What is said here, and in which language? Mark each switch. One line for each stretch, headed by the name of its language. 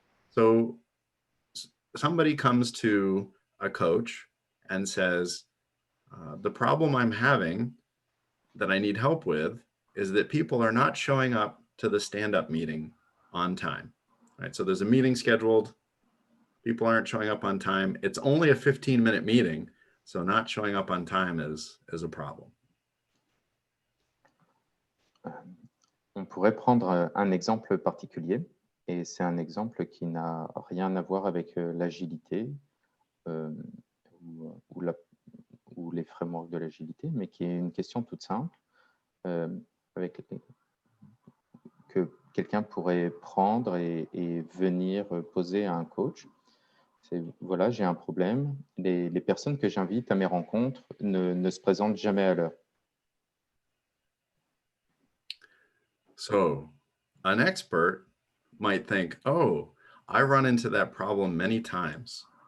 English: So somebody comes to a coach and says, the problem I'm having that I need help with is that people are not showing up to the stand-up meeting on time. Right? So there's a meeting scheduled. People aren't showing up on time. It's only a 15-minute meeting, so not showing up on time is a problem.
French: On pourrait prendre un exemple particulier, et c'est un exemple qui n'a rien à voir avec l'agilité ou les frameworks de l'agilité, mais qui est une question toute simple que quelqu'un pourrait prendre et venir poser à un coach. C'est, voilà, j'ai un problème. Les personnes que j'invite à mes rencontres ne se présentent jamais à l'heure.
English: So an expert might think, oh, I run into that problem many times.